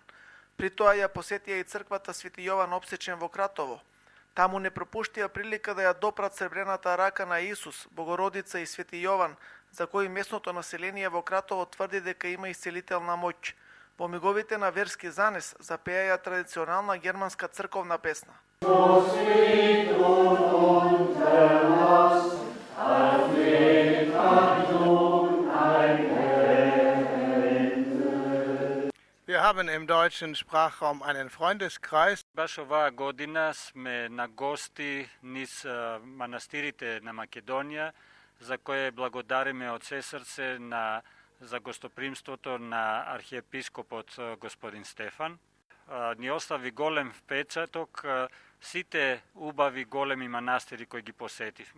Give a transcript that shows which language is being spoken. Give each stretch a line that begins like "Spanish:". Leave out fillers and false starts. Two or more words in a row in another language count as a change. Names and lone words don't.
Macedonian: При тоа ја посетија и црквата Свети Јован Опсечен во Кратово. Таму не пропуштија прилика да ја допрат сребрената рака на Исус, Богородица и Свети Јован, за кои местното население во Кратово тврди дека има исцелителна моќ. Во миговите на верски занес запеаја традиционална германска црковна песна.
German: Wir haben im deutschen Sprachraum einen Freundeskreis.
Macedonian: Баш оваа година сме на гости низ манастирите на Македонија, за кое благодариме од се срце за гостопримството на архиепископот господин Стефан. Ни остави голем впечаток сите убави големи манастири кои ги посетивме.